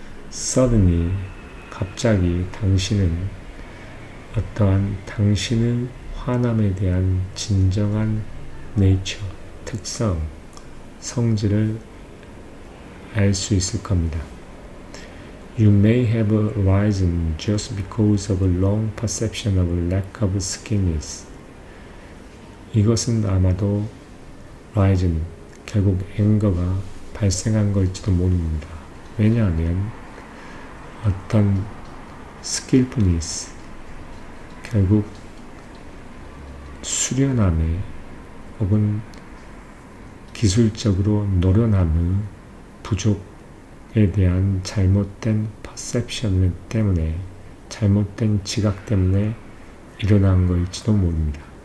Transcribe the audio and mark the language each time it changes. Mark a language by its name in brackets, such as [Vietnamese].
[Korean] Suddenly, 갑자기 당신은 어떠한 당신의 화남에 대한 진정한 nature, 특성, 성질을 알 수 있을 겁니다. [English] You may have arisen just because of a long perception of lack of skinniness. [Korean] 이것은 아마도 risen, 결국 앵거가 발생한 걸지도 모릅니다. 왜냐하면 어떤 skillfulness, 결국 수련함에 혹은 기술적으로 노련함의 부족에 대한 잘못된 perception 때문에 잘못된 지각 때문에 일어난 것일지도 모릅니다.